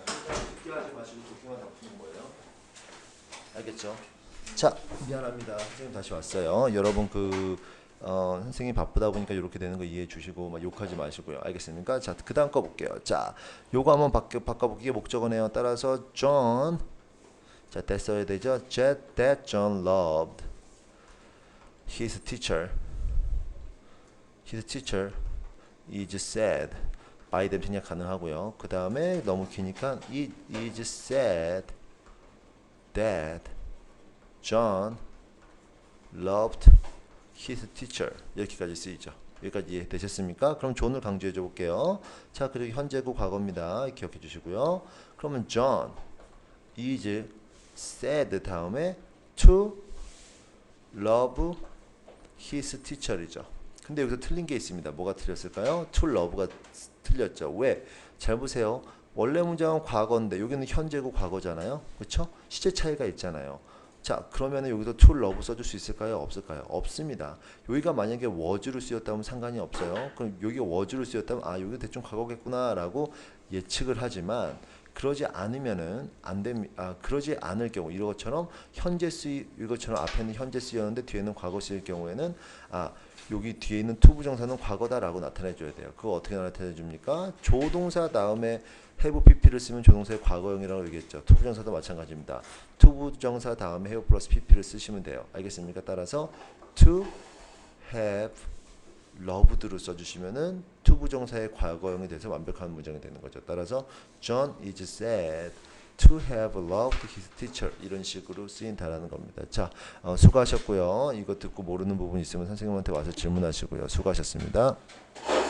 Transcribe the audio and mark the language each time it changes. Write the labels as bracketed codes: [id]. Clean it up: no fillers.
[ko] 늦게 하지 마시고 그렇게만 다 푸는 거예요. 알겠죠? 자, 미안합니다. 선생님 다시 왔어요. 여러분 선생님 바쁘다 보니까 이렇게 되는 거 이해해 주시고 막 욕하지 마시고요. 알겠습니까? 자, 그 다음 거 볼게요. 자, 요거 한번 바꿔보기에 목적어네요. 따라서 John, 자, that 써야 되죠. [en] That John loved his teacher. His teacher is said by them 생략 가능하고요. 그 다음에 너무 기니까 it is said that John loved his teacher. [ko] 이렇게까지 쓰이죠. 여기까지 이해되셨습니까? 그럼 존을 강조해 줘 볼게요. 자, 그리고 현재고 과거입니다. 기억해 주시고요. [en] 그러면 John is said 다음에 to love his teacher이죠. [ko] 근데 여기서 틀린 게 있습니다. 뭐가 틀렸을까요? to love가 틀렸죠. 왜? 잘 보세요. 원래 문장은 과거인데 여기는 현재고 과거잖아요. 그렇죠? 시제 차이가 있잖아요. 자, 그러면 여기서 to love 써줄 수 있을까요? 없을까요? 없습니다. 여기가 만약에 was로 쓰였다면 상관이 없어요. 그럼 여기가 was로 쓰였다면 아, 여기 대충 과거겠구나 라고 예측을 하지만 그러지 않으면은 안 됩니다. 그러지 않을 경우 이것처럼 현재 쓰이 이것처럼 앞에는 현재 쓰였는데 뒤에는 과거 쓰일 경우에는 여기 뒤에 있는 to 부정사는 과거다라고 나타내 줘야 돼요. 그거 어떻게 나타내 줍니까? 조동사 다음에 have pp를 쓰면 조동사의 과거형이라고 얘기했죠. to 부정사도 마찬가지입니다. to 부정사 다음에 have 플러스 pp를 쓰시면 돼요. 알겠습니까? 따라서 to have loved로 써주시면은 to 부정사의 과거형이 돼서 완벽한 문장이 되는 거죠. [en] 따라서 John is sad to have loved his teacher 이런 식으로 쓰인다라는 겁니다. [ko] 자, 수고하셨고요. 이거 듣고 모르는 부분 있으면 선생님한테 와서 질문하시고요. 수고하셨습니다.